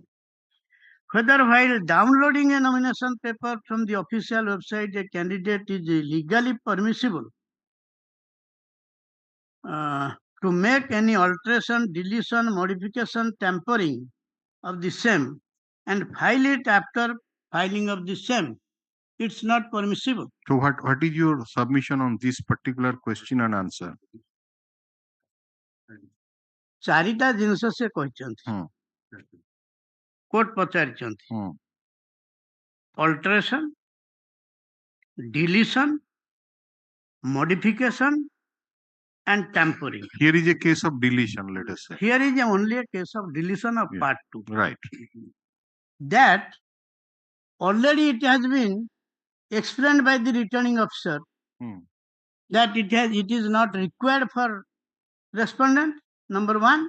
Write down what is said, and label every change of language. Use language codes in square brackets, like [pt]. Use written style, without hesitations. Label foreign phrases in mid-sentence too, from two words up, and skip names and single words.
[en] Whether while downloading a nomination paper from the official website a candidate is legally permissible to make any alteration, deletion, modification, tampering of the same and file it after filing of the same. It's not permissible. So what is your submission on this particular question and answer? [or] ଚାରିଟା ଜିନିଷ ସେ କହିଛନ୍ତି କୋର୍ଟ ପଚାରିଛନ୍ତି [en] alteration deletion modification and tampering. Here is a case of deletion, let us say. Here is only a case of deletion of part 2. Right. That already it has been explained by the returning officer that it is not required for respondent, number one.